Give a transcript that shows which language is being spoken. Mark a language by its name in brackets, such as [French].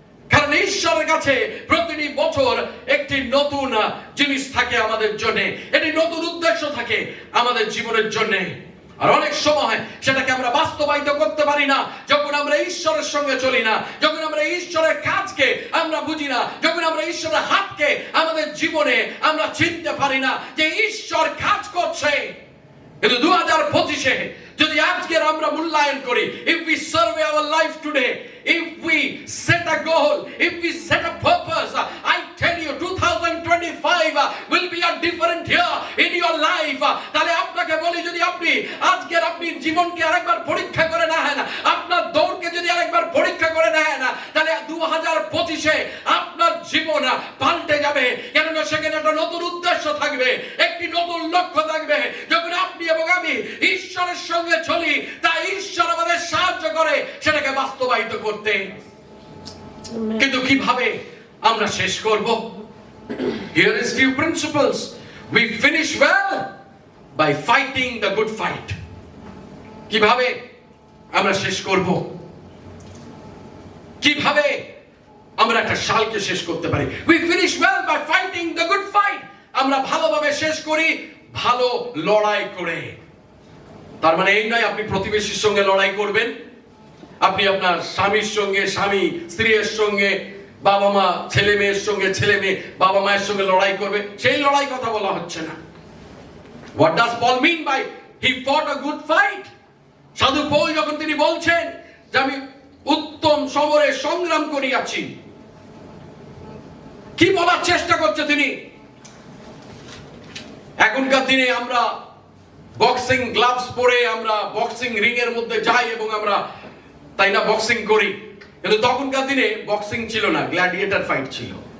[Bangla] কারণ ঈশ্বরের কাছে প্রতিটি বছর একটি নতুন জিনিস থাকে আমাদের জন্য, একটি নতুন উদ্দেশ্য থাকে আমাদের জীবনের জন্য। আর অনেক সময় সেটাকে আমরা বাস্তবায়িত করতে পারি না যখন আমরা ঈশ্বরের সঙ্গে চলি না, যখন আমরা ঈশ্বরের কাজকে আমরা বুঝি না, যখন আমরা ঈশ্বরের হাতকে আমাদের জীবনে আমরা চিনতে পারি না যে ঈশ্বর কাজ করছে। কিন্তু 2025-এ যদি আজকের আমরা মূল্যায়ন করি, [English] if we survey our life today, if we set a goal, if we set a purpose, I tell you 2025 will be a different year in your life. [Bangla] তাহলে আপনাকে বলি, যদি আপনি আজকের আপনি জীবনকে আরেকবার পরীক্ষা করে নেন, আপনার দৌড়কে যদি আরেকবার পরীক্ষা করে নেন, তাহলে 2025-এ আপনার জীবন পাল্টে যাবে। কেননা সেখানে একটা নতুন উদ্দেশ্য থাকবে, একটি নতুন লক্ষ্য থাকবে। যখন আপনি এবং আমি ঈশ্বরের সঙ্গে চলি, তা ঈশ্বর আমাদের সাহায্য করে সেটাকে বাস্তবায়িত করতে। কিন্তু কিভাবে আমরা শেষ করব? [English] Here is few principles. We finish well by fighting the good fight. [Bangla] কিভাবে আমরা শেষ করব? কিভাবে আমরা একটা সালকে শেষ করতে পারি? [English] We finish well by fighting the good fight. [Bangla] আমরা ভালোভাবে শেষ করি ভালো লড়াই করে। তার মানে এই নয় আপনি প্রতিবেশীর সঙ্গে লড়াই করবেন, আপনি আপনার স্বামীর সঙ্গে স্বামী, স্ত্রীর সঙ্গে, বাবা মা, ছেলে মেয়ের সঙ্গে ছেলে মেয়ে, বাবা মায়ের সঙ্গে লড়াই করবে, সেই লড়াই কথা বলা হচ্ছে না। [English] What does Paul mean by he fought a good fight? [Bangla] সাধু পৌল যখন তিনি বলছেন যে আমি উত্তম সমরে সংগ্রাম করিয়াছি, কি বলার চেষ্টা করছে তিনি? এখনকার দিনে আমরা বক্সিং গ্লাভস পরে আমরা বক্সিং রিং এর মধ্যে যাই এবং আমরা তাই না বক্সিং করি, কিন্তু তখনকার দিনে বক্সিং ছিল না, গ্ল্যাডিয়েটর ফাইট ছিল।